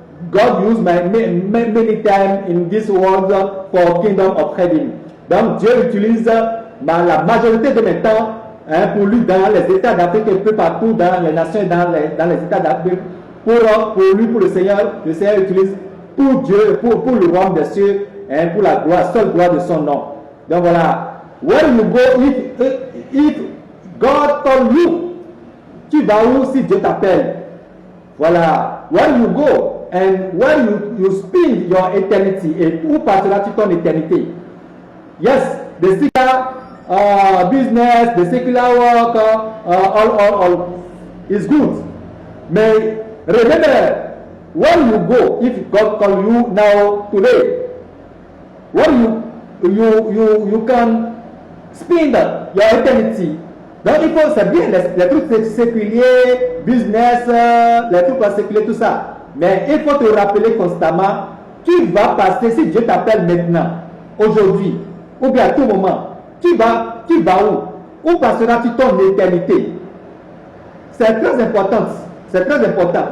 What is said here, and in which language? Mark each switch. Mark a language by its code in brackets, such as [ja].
[en] God use my many time in this world for kingdom of heaven. [fr] Donc Dieu utilise la majorité de mes temps pour lui dans les États d'Afrique et peu partout dans les nations et dans les États d'Afrique. Pour lui, pour le Seigneur utilise pour Dieu, pour le royaume des cieux, pour la gloire, seule gloire de son nom. Donc voilà, [en] where you go, if God call you, [fr] tu vas où si Dieu t'appelle? [en] Voilà, where you go and where you spend your eternity, [fr] et où passeras-tu ton éternité? [en] Yes, the secular business, the secular work, all is good. Mais remember, where you go, if God call you now today, where you can spend your eternity. [fr] Donc il faut, c'est bien les trucs séculiers, business, les trucs séculiers, tout ça. Mais il faut te rappeler constamment, tu vas passer, si Dieu t'appelle maintenant, aujourd'hui, ou bien à tout moment, tu vas où? Où passeras-tu ton éternité? C'est très important. C'est très important.